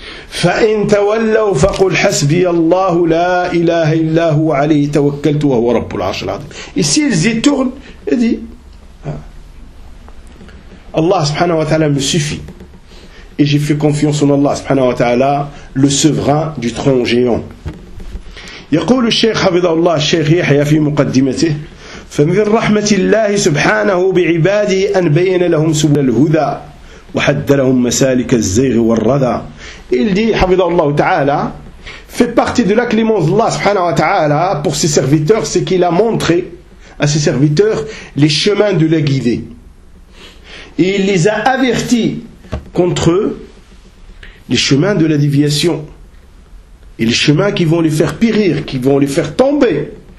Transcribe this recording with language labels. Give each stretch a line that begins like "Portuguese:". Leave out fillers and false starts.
Arabic: فَإِن تَوَلَّوْا فَقُلْ حَسْبِيَ اللَّهُ لَا إِلَٰهَ إِلَّا هُوَ عَلَيْهِ تَوَكَّلْتُ وَهُوَ رَبُّ الْعَرْشِ الْعَظِيمِ.
French: Et s'ils y tournent, il dit, Allah subhanahu wa ta'ala me suffit. Et j'ai fait confiance en Allah subhanahu wa ta'ala, le souverain du tronc géant.
Arabic: يقول الشيخ حفظه الله الشيخ يحيى في مقدمته فمن رحمة الله سبحانه بعباده أن بين لهم سبل الهدى وحد لهم مسالك الزيغ والردى.
French: Il dit,
Arabic: حفظه الله تعالى,
French: fait partie de la clémence d'Allah subhanahu wa ta'ala pour ses serviteurs, c'est qu'il a montré à ses serviteurs les chemins de la guidée. Et il les a avertis contre eux les chemins de la déviation et les chemins qui vont les faire périr, qui vont les faire tomber.